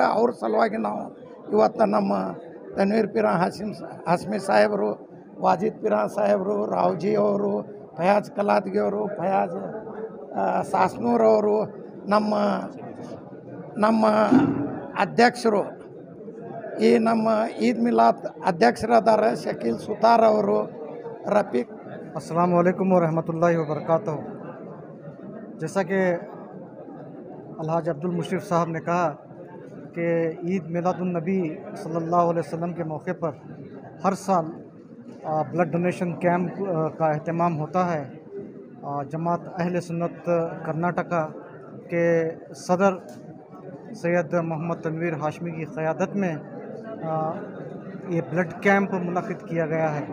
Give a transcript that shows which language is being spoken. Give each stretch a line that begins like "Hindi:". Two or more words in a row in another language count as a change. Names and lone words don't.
Kannada: ಅವ್ರ ಸಲುವಾಗಿ ನಾವು ಇವತ್ತು ನಮ್ಮ ತನ್ವೀರ್ ಪಿರಾ ಹಾಶ್ಮಿ ಸಾಹೇಬರು, ವಾಜಿದ್ ಪಿರಾ ಸಾಹೇಬರು, ರಾವ್ಜಿ ಅವರು, ಫಯಾಜ್ ಕಲಾದ್ಗಿ ಅವರು, ಫಯಾಜ್ ಸಾಸ್ನೂರವರು, ನಮ್ಮ ಅಧ್ಯಕ್ಷರು, ಈ ನಮ್ಮ ಈದ್ ಮಿಲಾದ್ ಅಧ್ಯಕ್ಷರಾದಾರ ಶಕೀಲ್ ಸುತಾರ್ ಅವರು,
Urdu: रफ़ीक। السلام علیکم و رحمۃ اللہ و برکاتہ. جیسا کہ الحاج عبدالمشرف صاحب نے کہا کہ عید میلاد النبی صلی اللہ علیہ وسلم کے موقع پر ہر سال
English: blood donation camp
Urdu: کا اہتمام ہوتا ہے. جماعت اہل سنت کرناٹکا کے صدر سید محمد تنویر ہاشمی کی قیادت میں یہ
English: blood camp
Urdu: منعقد کیا گیا ہے.